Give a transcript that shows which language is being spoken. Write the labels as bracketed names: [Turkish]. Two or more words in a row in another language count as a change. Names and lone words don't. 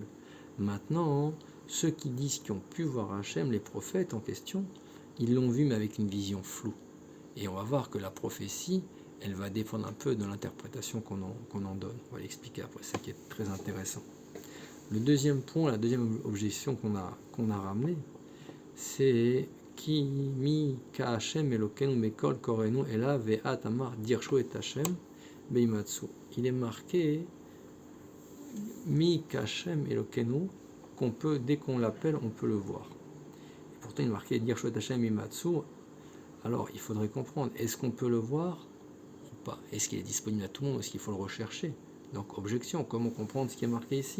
[French] Maintenant, ceux qui disent qu'ils ont pu voir Hachem, les prophètes en question, ils l'ont vu, mais avec une vision floue. Et on va voir que la prophétie, elle va dépendre un peu de l'interprétation qu'on en donne. On va l'expliquer après, c'est ça qui est très intéressant. Le deuxième point, la deuxième objection qu'on a ramenée, c'est [Hebrew] כי מי כה השם אלוקינו מכל קורנו אלא ואת אמר דרשו את השם בהמצאו. [French] Il est marqué [Hebrew] מי כה השם אלוקינו, [French] qu'on peut, dès qu'on l'appelle, on peut le voir. Et pourtant, il est marqué [Hebrew] דרשו את השם בהמצאו. [French] Alors, il faudrait comprendre, est-ce qu'on peut le voir ou pas? Est-ce qu'il est disponible à tout le monde? Est-ce qu'il faut le rechercher? Donc, objection, comment comprendre ce qui est marqué ici?